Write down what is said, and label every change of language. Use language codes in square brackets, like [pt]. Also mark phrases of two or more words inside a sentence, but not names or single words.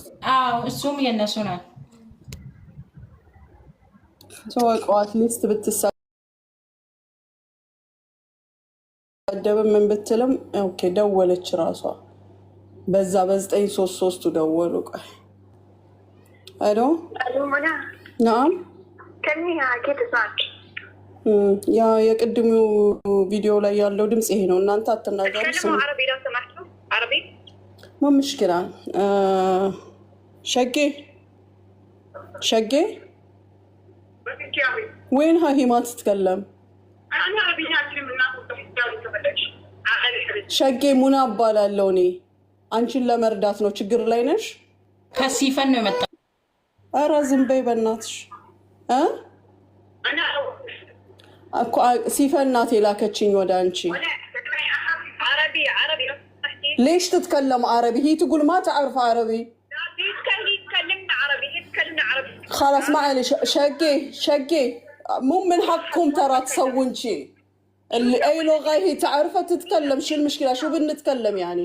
[am] አዎ እሱም የነሱ ነው። ተወቀዋት ሊስት ብትሳደብ ምን ብትልም ኦኬ ደወለች ራሷ በዛ በ933 ደወሉ። ቆይ الو [ar] منى. نعم كلميها اكيد اسمعك. يا قدموا [am] فيديو ላይ ያለው ድምጽ ይሄ ነው። እናንተ አትናገሩ። [ar] كلموا عربي لو سمحتوا. عربي ما مشكلة. شقي وينها هي ما تتكلم؟ انا عربي ناكل من الناس وتفضلش. [am] ሸጌ ሙና እባላለሁ እኔ አንቺን ለመርዳት ነው። ችግር ላይ ነሽ? ከሲፈን ነው መጣ። ኧረ ዝም በይ በእናትሽ። እኮ ሲፈን ናት የላከችኝ ወደ አንቺ። [ar] ليش تتكلم عربي؟ هي تقول ما تعرف عربي. تكلمنا عربي، هي تكلمنا عربي. خلاص معلش شقي مو من حقكم ترى تسوون شيء. اللي اي لغه هي تعرفها تتكلم، شو المشكله؟ شو بنتكلم يعني؟